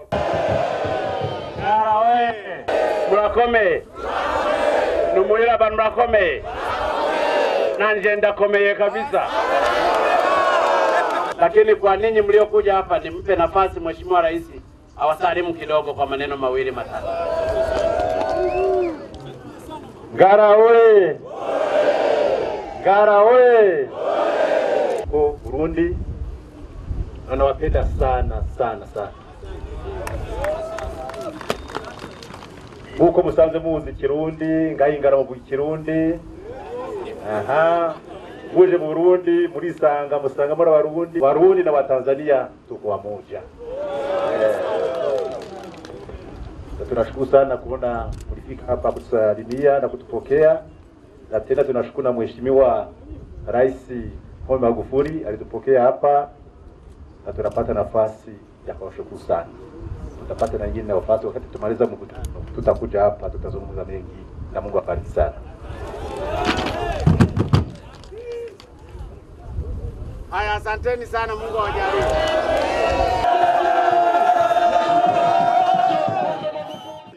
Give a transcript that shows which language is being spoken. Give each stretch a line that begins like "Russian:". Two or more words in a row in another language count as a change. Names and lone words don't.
Rundi: Ngara we murakomeye, numurira abantu murakomeye, nanje ndakomeye kabisa.
Swahili: Lakini kwa ninyi mliokuja hapa nimpe nafasi mheshimiwa rais awasalimu kidogo kwa maneno mawili matatu. Ngara we! Ngara we! Kwa Burundi anawapenda sana sana sana.
Rundi: Huko musanze muzi Kirundi, ngahi Ngara mu Kirundi. Aha. Muje mu Burundi, musanga muri Warundi
Swahili: na Watanzania tuko pamoja. Tunashukuru sana kuona mlifika hapa kutusalimia na kutupokea, na tena tunashukuru na mheshimiwa Rais Pombe Magufuli alitupokea hapa, na tunapata nafasi ya kuwashukuru sana. Tutapata na nyingine nafasi wakati tumaliza mkutano, tutakuja hapa tutazungumza mengi, na Mungu abariki sana. Haya, asanteni sana, Mungu awajalie.